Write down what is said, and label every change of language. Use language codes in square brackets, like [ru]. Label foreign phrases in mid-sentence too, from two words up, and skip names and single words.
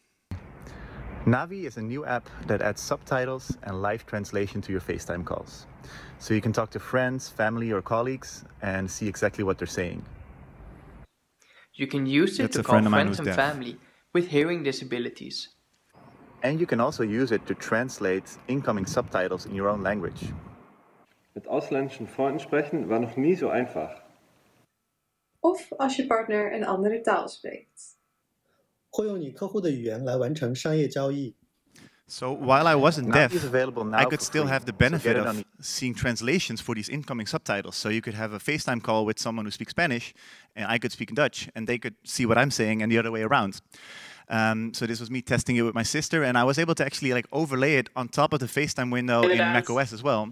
[en] Navi is a new app that adds subtitles and live translation to your FaceTime calls. So you can talk to friends, family, or colleagues and see exactly what they're saying. You can use it to call friends and family with hearing disabilities. And you can also use it to translate incoming subtitles in your own language. [de] Met ausländischen Freunden sprechen war nog nie zo einfach. [nl] Of als je partner een andere taal spreekt. [zh] 会用你客户的语言来完成商业交易。 [en] So while I wasn't deaf, I could still have the benefit of seeing translations for these incoming subtitles. So you could have a FaceTime call with someone who speaks Spanish, and I could speak Dutch, and they could see what I'm saying, and the other way around. So this was me testing it with my sister, and I was able to actually like overlay it on top of the FaceTime window in macOS as well.